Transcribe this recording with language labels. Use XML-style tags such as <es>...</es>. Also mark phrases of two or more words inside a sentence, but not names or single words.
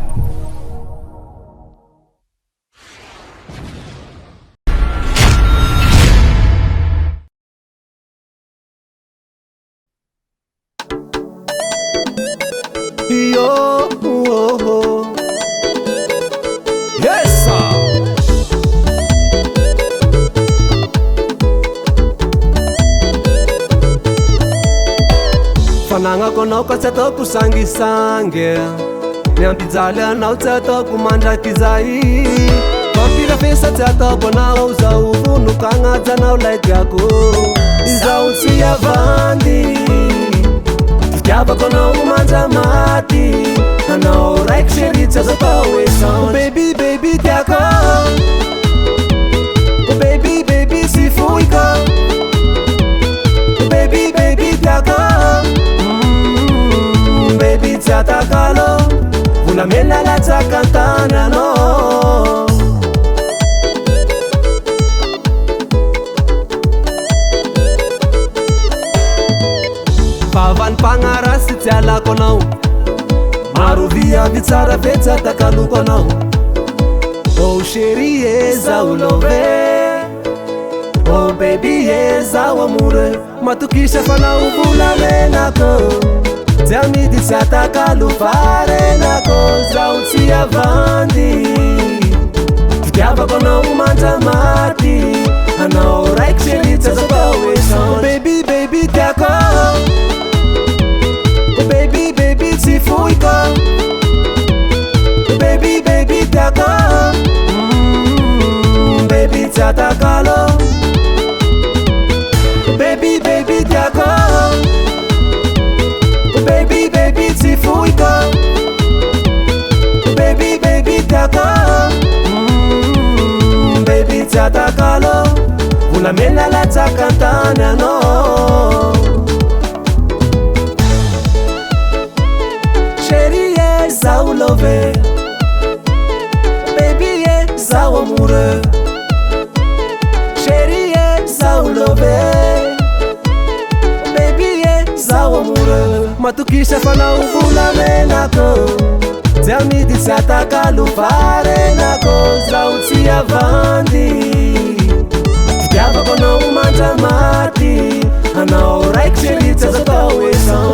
<en>Yo, oh, oh. Yes, sir.</en> <mg>Fanagna anao ka tsy ataoko sangisangy, miampijaly anao tsy ataoko mandraky zay. Fampirafesa tsy ataoko anao zao vonoka agnajanao lay diako. Izao tsy avandy, fitiavako anao manja maty. Anao raiky chéri tsy azo atao échange.</mg> <en>Baby, baby</en> <mg>tiako,</mg> <en>baby, baby</en> <mg>sy foiko.</mg> <en>Baby, baby</en> <mg>tiako, baby tsy atakalo. Volamena latsaka antany anao. Vavany mpagnarasy tsy alako anao. Maro viavy tsara fe tsy atakaloko anao. Oh chéri e zao love,</mg> <en>oh baby</en> <mg>e zao amore. Matokisa fanao volamenako, tsy amidy tsy atakalo farenako. Zao tsy avandy, fitiavako anao manja maty. Anao raiky chéri tsy azo atao échange.</mg> <en>Baby, baby</en> <mg>tiako,</mg> <en>baby, baby</en> <mg>tsy foiko.</mg> <en>Baby, baby</en> <mg>tiako, baby tsy atakalo.</mg> <en>Baby, baby</en> <mg>tiako,</mg> <en>baby, baby</en> <mg>tsy foiko.</mg> <en>Baby, baby</en> <mg>tiako, baby tsy atakalo. Volamena latsaka antany anao. Chéri e zao love, baby e zao amore. Chéri e zao love, baby e zao amore. Matokisa fanao volamenako, tsy amidy tsy atakalo farenako. Zao tsy avandy, fitiavako anao manja maty. Anao raiky chéri tsy azo atao échange.</mg>